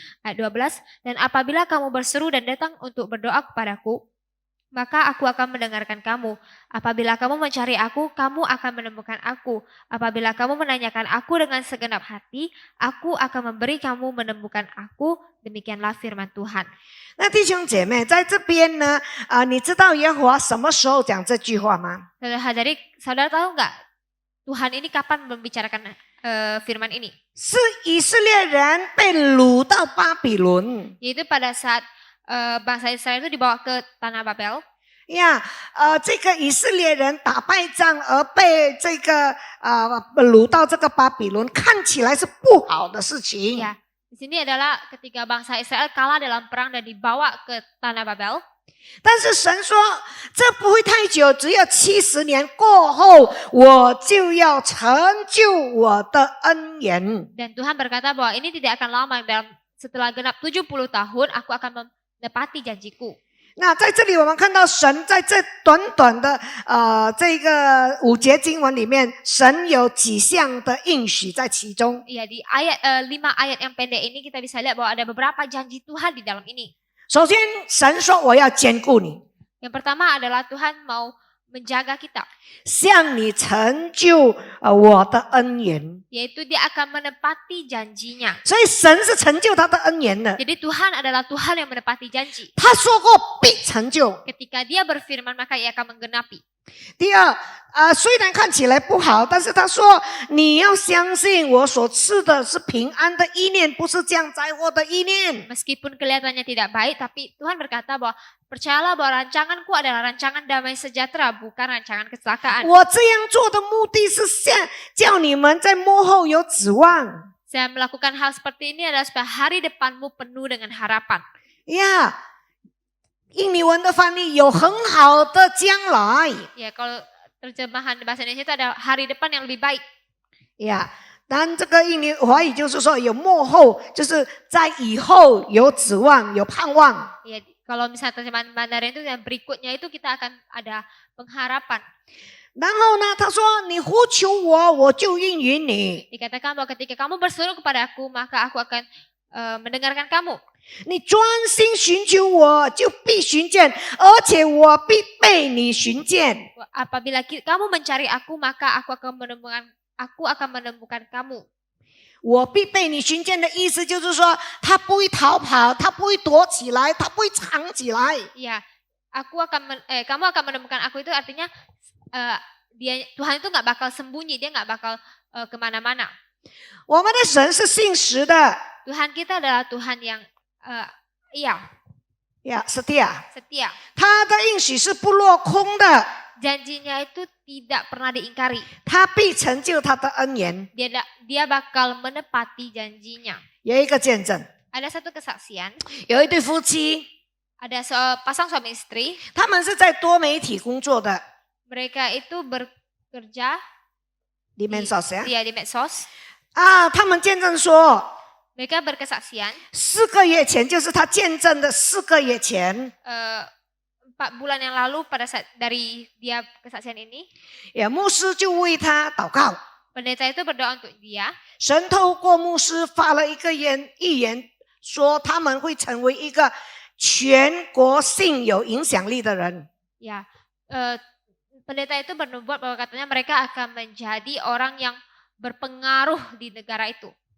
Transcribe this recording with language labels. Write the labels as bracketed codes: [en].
[id] Ayat 12, dan apabila kamu berseru dan datang untuk berdoa kepadaku, maka aku akan mendengarkan kamu. Apabila kamu mencari aku, kamu akan menemukan aku. Apabila kamu menanyakan aku dengan segenap hati, aku akan memberi kamu menemukan aku. Demikianlah firman Tuhan. [zh] 那弟兄姐妹，在这边呢，你知道耶和华什么时候讲这句话吗？ [id] Jadi saudara tahu nggak Tuhan ini kapan membicarakan firman ini? [zh] 是以色列人被掳到巴比伦。 [id] Yaitu pada saat bangsa Israel itu dibawa ke tanah Babel. [zh] 呀，这个以色列人打败仗而被这个掳到这个巴比伦，看起来是不好的事情。 [id] Ya, di sini adalah ketika bangsa Israel kalah dalam perang dan dibawa ke tanah Babel. [zh] 但是神说，这不会太久，只要70年过后，我就要成就我的恩言。 [id] Dan Tuhan berkata bahwa ini tidak akan lama, setelah genap 70 tahun aku akan menepati janjiku. [zh] 那在这里我们看到神在这短短的这个5节经文里面，神有几项的应许在其中。 [id] Iya, di ayat 5 ayat yang pendek ini kita bisa lihat bahwa ada beberapa janji Tuhan di dalam ini. [zh] 首先，神说我要兼顾你， [id] Yang pertama adalah Tuhan mau menjaga kita, [zh] 向你成就我的恩言。 [id] yaitu Dia akan menepati janjinya. [zh] 所以神是成就他的恩言的， [id] Jadi Tuhan adalah Tuhan yang menepati janji. [zh] 他说过必成就。 [id] Ketika Dia berfirman maka Ia akan menggenapi. [zh] 第二，虽然看起来不好，但是他说你要相信我所赐的是平安的意念，不是降灾祸的意念。 [id] Meskipun kelihatannya tidak baik, tapi Tuhan berkata bahwa percayalah bahwa rancanganku adalah rancangan damai sejahtera, bukan rancangan kecelakaan. [zh] 我这样做的目的是叫你们在幕后有指望。 [id] Saya melakukan hal seperti ini adalah supaya hari depanmu penuh dengan harapan. [zh] 呀，印尼文的翻译有很好的将来。 [id] Ya, kalau terjemahan bahasa Indonesia itu ada hari depan yang lebih baik. [zh] 呀，当然这个印尼华语就是说有幕后，就是在以后有指望、有盼望。 [id] Ya, Kalau misalnya terjemahan Mandarin itu yang berikutnya itu kita akan ada pengharapan. [zh] 然后呢，他说：“你呼求我，我就应允你； [id] Dikatakan bahwa ketika kamu berseru kepada aku, maka aku akan mendengarkan kamu. [zh] 你专心寻求我，就必寻见，而且我必被你寻见。 [id] Apabila kamu mencari aku, maka aku akan menemukan kamu. [zh] 我必被你寻见的意思就是说，他不会逃跑，他不会躲起来，他不会藏起来。 [id] Ya, kamu akan menemukan aku itu artinya Tuhan itu nggak bakal sembunyi, dia nggak bakal kemana-mana. [zh] 我们的神是信实的， [id] Tuhan kita adalah Tuhan yang setia， setia. [zh] 他的应许是不落空的， [id] Janjinya itu tidak pernah diingkari. [zh] 他必成就他的恩言。 [id] Dia bakal menepati janjinya. [zh] 有一个见证， [id] Ada satu kesaksian, [zh] 有一对夫妻， [id] ada pasang suami istri. [zh] 他们是在多媒体工作的 [id] Mereka itu bekerja ，di medsos ya。 di medsos. [zh] 他们见证说， [id] Mereka berkesaksian [zh] 4个月前，就是他见证的4个月前， [id] 4 bulan yang lalu pada saat dari dia kesaksian ini, [zh] 牧师就为他祷告， [id] pendeta itu berdoa untuk dia. [zh] 神透过牧师发了一个预言，说他们会成为一个全国性有影响力的人。 [id] Ya, pendeta itu bernubuat bahwa katanya mereka akan menjadi orang yang berpengaruh di negara itu.